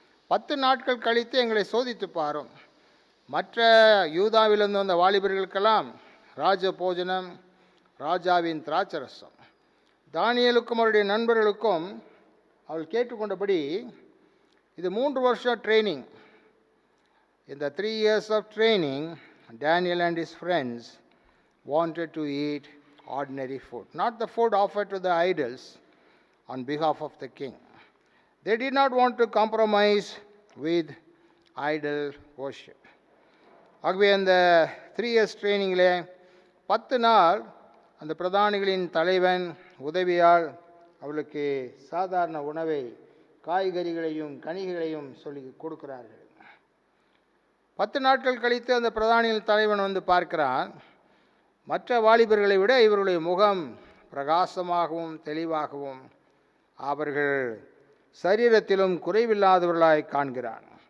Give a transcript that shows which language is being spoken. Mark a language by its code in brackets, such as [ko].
[ta] 10 நாட்கள் கழித்து எங்களை சோதித்து பாரும். மற்ற யூதாவிலிருந்து வந்த வாலிபர்களுக்கெல்லாம் ராஜ போஜனம், ராஜாவின் திராட்சரசம். தானியேலுக்கும் அவருடைய நண்பர்களுக்கும் அவள் கேட்டுக்கொண்டபடி இது 3 வருஷம் ட்ரைனிங். இந்த [en] 3 years of training, Daniel and his friends wanted to eat ordinary food, not the food offered to the idols on behalf of the king. They did not want to compromise with idol worship. [ta] ஆகவே அந்த [en] 3 years [ta] ட்ரைனிங்கில் 10 நாள் அந்த பிரதானிகளின் தலைவன் உதவியால் அவளுக்கு சாதாரண உணவை, காய்கறிகளையும் கனிகளையும் சொல்லி கொடுக்கிறார்கள். 10 நாட்கள் கழித்து அந்த பிரதானிகளின் தலைவன் வந்து பார்க்கிறான். மற்ற வாலிபர்களை விட இவருடைய முகம் பிரகாசமாகவும் தெளிவாகவும் அவர்கள் சரீரத்திலும் குறைவில்லாதவர்களாய் காண்கிறான்.